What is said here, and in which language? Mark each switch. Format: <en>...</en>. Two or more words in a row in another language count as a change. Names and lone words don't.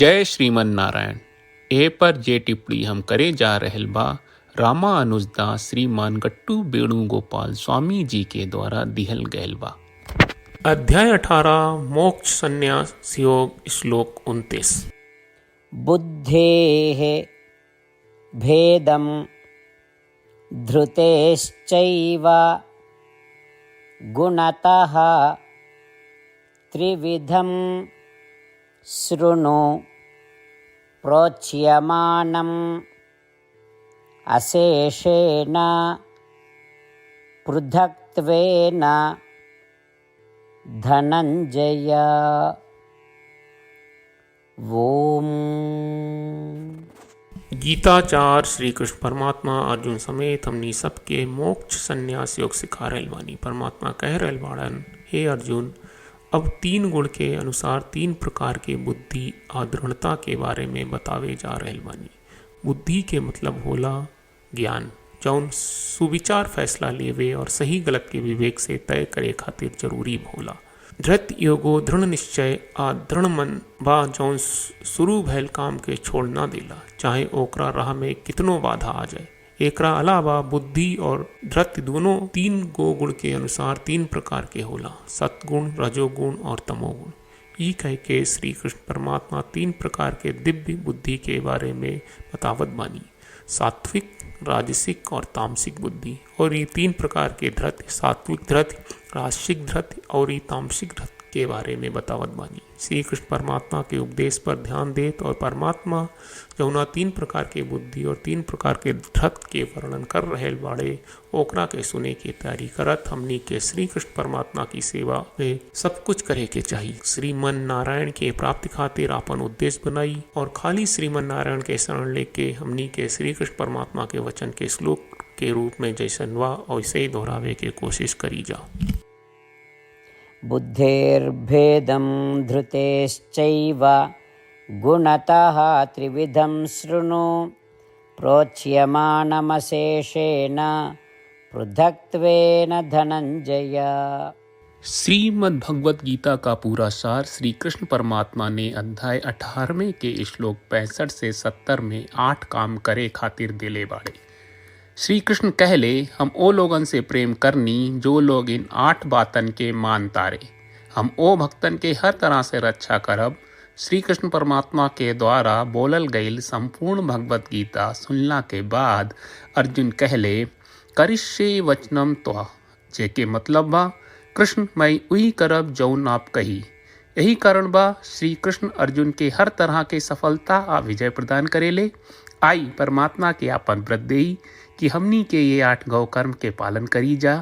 <bho>जय श्रीमन नारायण। ए पर जे टिप्पणी हम करे जा रहल बा रामानुजदास श्रीमान गट्टू वेणुगोपाल स्वामी जी के द्वारा दिहल गयल बा। अध्याय 18 मोक्ष संन्यास योग श्लोक 29।</bho> <sa>बुद्धेः भेदं धृतेश्चैव गुणतः त्रिविधं शृणु प्रोच्यमानम् अशेषेण पृथक्त्वेन धनंजय। ओम।</sa> <bho>गीताचार्य श्री कृष्ण परमात्मा अर्जुन समेत हमनी सबके मोक्ष संन्यास योग सिखा रहल बानी। परमात्मा कह रहल बाड़न, हे अर्जुन, अब 3 गुण के अनुसार 3 प्रकार के बुद्धि आदृढ़ता के बारे में बतावे जा रहल बानी। बुद्धि के मतलब होला ज्ञान, जौन सुविचार फैसला लेवे और सही गलत के विवेक से तय करे खातिर जरूरी होला। धृत योगो दृढ़ निश्चय आ दृढ़ मन बा जौन शुरू भैल काम के छोड़ ना देला, चाहे ओकरा राह में कितनो बाधा आ जाए। एकरा अलावा बुद्धि और धृत दोनों 3 गुण के अनुसार 3 प्रकार के होला, सतगुण, रजोगुण और तमोगुण। ई कह के श्री कृष्ण परमात्मा 3 प्रकार के दिव्य बुद्धि के बारे में बतावत बानी, सात्विक, राजसिक और तामसिक बुद्धि। और ये 3 प्रकार के धृत, सात्विक धृत, राजसिक धृत और ये तामसिक धृत के बारे में बतावत बानी। श्री कृष्ण परमात्मा के उपदेश पर ध्यान देत और परमात्मा जौना 3 प्रकार के बुद्धि और 3 प्रकार के धृत के वर्णन कर रहल बाड़े, ओकरा के सुने की तैयारी करत हमनी के श्री कृष्ण परमात्मा की सेवा में सब कुछ करे के चाहिए। श्रीमन नारायण के प्राप्ति खातिर आपन उद्देश्य बनाई और खाली श्रीमन नारायण के शरण लेके हमनी के श्री कृष्ण परमात्मा के वचन के श्लोक के रूप में जैसन वा वैसे ही दोहरावे के कोशिश करी जा।</bho> <sa>बुद्धेर्भेदं धृतेश्चैव गुणतः त्रिविधं शृणु प्रोच्यमानमशेषेण पृथक्त्वेन धनंजय।</sa> <bho>श्रीमद् भगवत गीता का पूरा सार श्री कृष्ण परमात्मा ने अध्याय 18वें के श्लोक 65 से 70 में 8 काम करे खातिर दिले बाड़े। श्री कृष्ण कहले, हम ओ लोगन से प्रेम करनी जो लोग इन 8 बातन के मान तारे। हम ओ भक्तन के हर तरह से रक्षा करब। श्री कृष्ण परमात्मा के द्वारा बोलल गईल संपूर्ण भगवत गीता सुनला के बाद अर्जुन कहले,</bho> <sa>करिष्ये वचनम त्वा,</sa> <bho>जेके मतलब बा, कृष्ण मैं उही करब जौन आप कही। यही कारण बा श्री कृष्ण अर्जुन के हर तरह के सफलता आ विजय प्रदान करेले। आई परमात्मा के आपन व्रत देई कि हमनी के ये 8 गौ कर्म के पालन करी जा।</bho>